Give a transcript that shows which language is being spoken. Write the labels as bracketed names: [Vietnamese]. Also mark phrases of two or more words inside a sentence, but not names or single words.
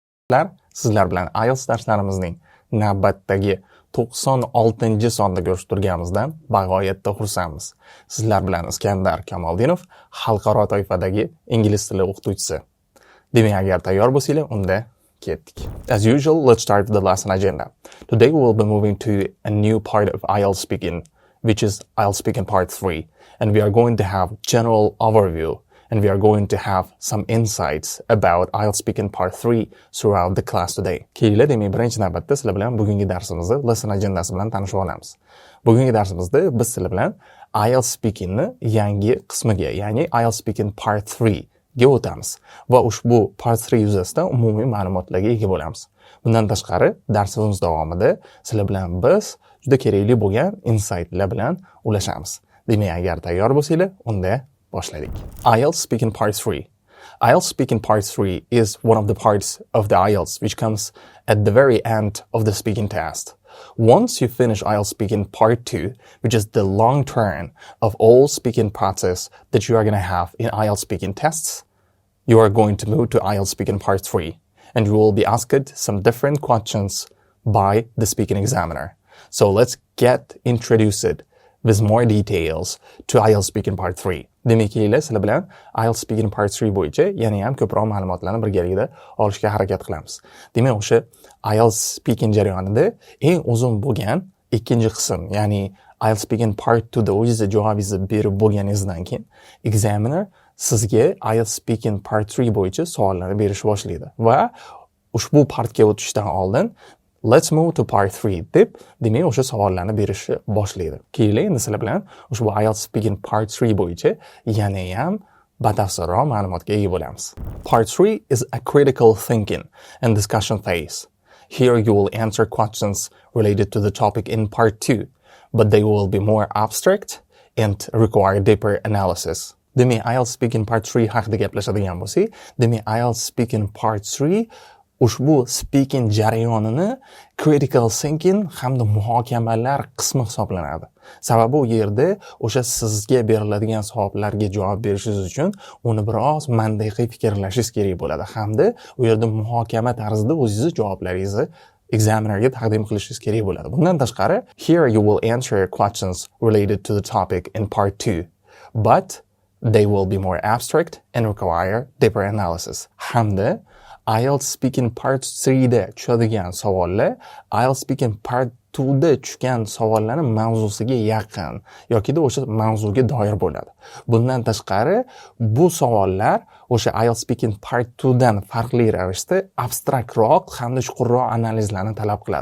[Uzbek] Do'stlar, sizlar bilan IELTS darslarimizning navbatdagi 96-sonda ko'rishtirganimizdan bag'oyatda xursandmiz. Sizlar bilan Iskandar Kamoldinov, xalqaro toifadagi ingliz tili o'qituvchisi. Demak, agar tayyor bo'lsanglar, unda ketdik. [English] As usual, let's start with the lesson agenda. Today we will be moving to a new part of IELTS speaking, which is IELTS speaking part 3, and we are going to have general overview. And we are going to have some insights about IELTS speaking part 3 throughout the class today. [Uzbek] Kelinglar, demak, birinchi navbatda sizlar bilan bugungi darsimizni [English] lesson agendasi [Uzbek] bilan tanishib olamiz. Bugungi darsimizda biz sizlar bilan IELTS speakingni yangi qismiga, ya'ni [English] IELTS speaking part 3 [Uzbek] ga o'tamiz va ushbu part 3 yuzasidan umumiy ma'lumotlarga ega bo'lamiz. Bundan tashqari, darsimiz davomida sizlar bilan biz juda kerakli bo'lgan insightlar bilan ulashamiz. Demak, agar tayyor bo'lsanglar, unda boshladik. [English] IELTS speaking part 3. IELTS speaking part 3 is one of the parts of the IELTS which comes at the very end of the speaking test. Once you finish IELTS speaking part 2, which is the long turn of all speaking process that you are going to have in IELTS speaking tests, you are going to move to IELTS speaking part 3, and you will be asked some different questions by the speaking examiner. So let's get introduced with more details to IELTS speaking part 3. [Uzbek] Demak, kelinglar, sizlar bilan [English] IELTS speaking part 3 [Uzbek] bo'yicha yana ham ko'proq ma'lumotlarni birgalikda olishga harakat qilamiz. Demak, o'sha IELTS speaking jarayonida eng uzun bo'lgan ikkinchi qism, ya'ni [English] IELTS speaking part 2 [Uzbek] da o'zingiz javobingizni berib bo'lganingizdan keyin examiner sizga [English] IELTS speaking part 3 [Uzbek] bo'yicha savollarni berishni boshlaydi va ushbu partga o'tishdan oldin [English] let's move to part 3 [Uzbek] deb demak o'sha savollarni berishni boshlaydi. Kelinglar, endi sizlar bilan ushbu [English] IELTS speaking part 3 [Uzbek] bo'yicha yana ham batafsilroq ma'lumotga ega bo'lamiz. [English] Part 3 is a critical thinking and discussion phase. Here you will answer questions related to the topic in part 2, but they will be more abstract and require deeper analysis. [Uzbek] Demak, [English] IELTS speaking part 3 [Uzbek] haqida gaplashadigan bo'lsak, demak [English] IELTS speaking part 3 [Uzbek] ushbu speaking jarayonini [English] critical thinking [Uzbek] hamda muhokamalar qismi hisoblanadi. Sababi u yerda o'sha sizga beriladigan savollarga javob berishingiz uchun uni biroz mantiqiy fikrlashingiz kerak bo'ladi hamda u yerda muhokama tarzida o'zingiz javoblaringizni examinerga taqdim qilishingiz kerak bo'ladi. Bundan tashqari, [English] here you will answer questions related to the topic in part 2, but they will be more abstract and require deeper analysis. [Uzbek] Hamda [English] IELTS speaking part 3 [Uzbek] da tushadigan savollar [English] IELTS speaking part 2 [Uzbek] da tushgan savollarning mavzusiga yaqin yoki da o'sha mavzuga doir bo'ladi. Bundan tashqari, bu savollar o'sha [English] IELTS speaking part 2 [Uzbek] dan farqli ravishda abstraktroq hamda chuqurroq analizlarni talab qiladi.